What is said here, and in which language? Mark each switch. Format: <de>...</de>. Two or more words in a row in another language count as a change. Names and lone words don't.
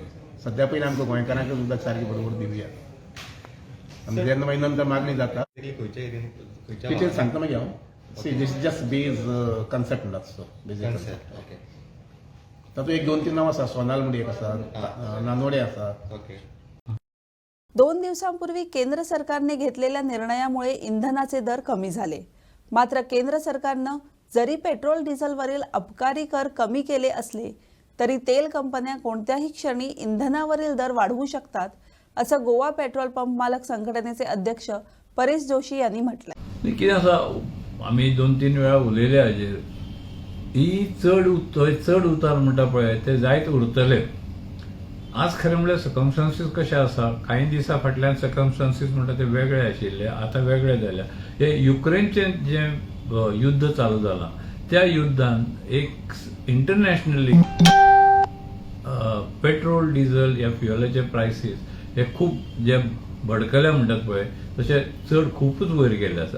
<kok>सद्या पयलीं आमकां गोंयकारांक उदक सारकी बरोबर दिवया आनी जेन्ना मागीर नंतर मागणी जाता खंयच्या एरियेन खंयच्या डिटेल सांगता मागीर हांव.</kok> <en>see this is just base concept</en> <kok>म्हणटात</kok> <en>so basic concept. okay</en> <kok>तातूंत 1-2-3 नांव आसा. सोनाल म्हणून एक आसा, नानोडे आसा. ओके.</kok> <mr>2 दिवसांपूर्वी केंद्र सरकारने घेतलेल्या निर्णयामुळे इंधनाचे दर कमी झाले. मात्र केंद्र सरकारनं जरी पेट्रोल डिझेलवरील अबकारी कर कमी केले असले तरी तेल कंपन्या कोणत्याही क्षणी इंधनावरील दर वाढवू शकतात असं गोवा पेट्रोल पंप मालक संघटनेचे अध्यक्ष परेश जोशी यांनी म्हटलंय.</mr> <kok>कितें आसा आमी 2-3 वेळा उलयले हाजेर. ही चड उतार म्हणटा पळय ते जायत उरतले. आज खरें म्हणल्यार सर्कमस्टान्सीस कशे आसा. कांय दिसा फाटल्यान सर्कमस्टान्सीस म्हणटा ते वेगळे आशिल्ले, आतां वेगळे जाल्या. हे युक्रेनचें जें युद्ध चालू जालां त्या युद्धान एक इंटरनॅशनली पेट्रोल डिझेल ह्या फ्युएलाचे प्रायसीस हे खूब जे भडकले म्हणटात पळय तशे चड खूबच वयर गेल्ले आसा.</kok>